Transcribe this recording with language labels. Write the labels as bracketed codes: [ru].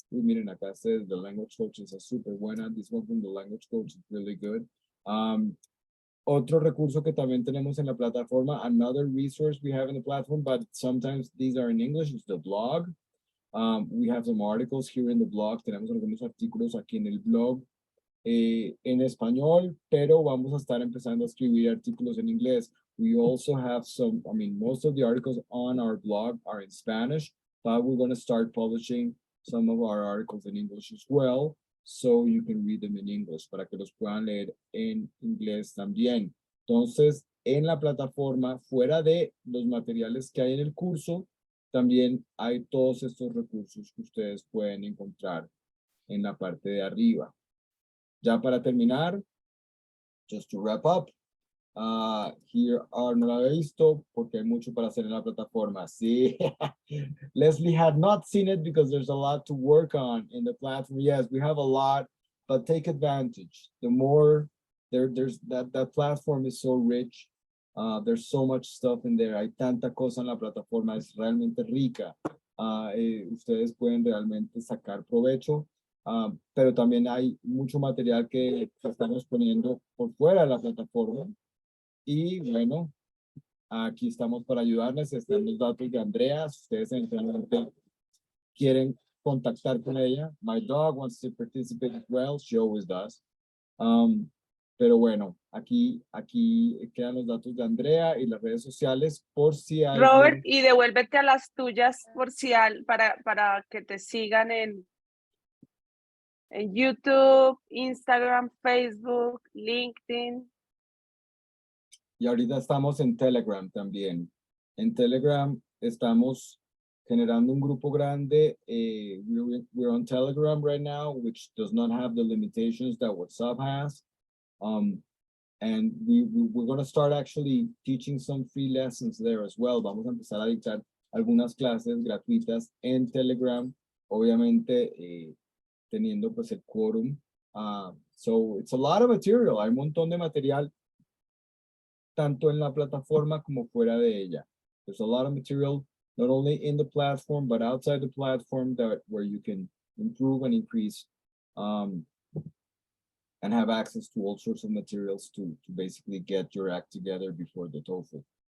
[es] Uy, miren acá ustedes, the language coach es súper buena. [en] This one from the language coach is really good. [es] Otro recurso que también tenemos en la plataforma, [en] another resource we have in the platform, but sometimes these are in English, is the blog. We have some articles here in the blog. [es] Tenemos algunos artículos aquí en el blog en español, pero vamos a estar empezando a escribir artículos en inglés. [en] We also have some, I mean, most of the articles on our blog are in Spanish, but we're going to start publishing some of our articles in English as well, so you can read them in English, [es] para que los puedan leer en inglés también. Entonces, en la plataforma, fuera de los materiales que hay en el curso, también hay todos estos recursos que ustedes pueden encontrar en la parte de arriba. Ya para terminar, [en] just to wrap up, here are, [es] no la he visto porque hay mucho para hacer en la plataforma. [en] Sí, Leslie had not seen it because there's a lot to work on in the platform. Yes, we have a lot, but take advantage. The more there's that platform is so rich. There's so much stuff in there. [es] Hay tanta cosa en la plataforma, es realmente rica. Ustedes pueden realmente sacar provecho. Pero también hay mucho material que estamos poniendo por fuera de la plataforma. Y bueno, aquí estamos para ayudarles. Están los datos de Andrea. Si ustedes eventualmente quieren contactar con ella. [en] My dog wants to participate as well. She always does. [es] Pero bueno, aquí quedan los datos de Andrea y las redes sociales por si hay. Robert, y devuélvete a las tuyas por si para que te sigan en YouTube, Instagram, Facebook, LinkedIn. Y ahorita estamos en Telegram también. En Telegram estamos generando un grupo grande. [en] We're on Telegram right now, which does not have the limitations that WhatsApp has. And we're going to start actually teaching some free lessons there as well. [es] Vamos a empezar a dictar algunas clases gratuitas en Telegram, obviamente teniendo pues el quórum. [en] So it's a lot of material, [es] hay un montón de material tanto en la plataforma como fuera de ella. [en] There's a lot of material not only in the platform but outside the platform where you can improve and increase and have access to all sorts of materials to basically get your act together before the TOEFL.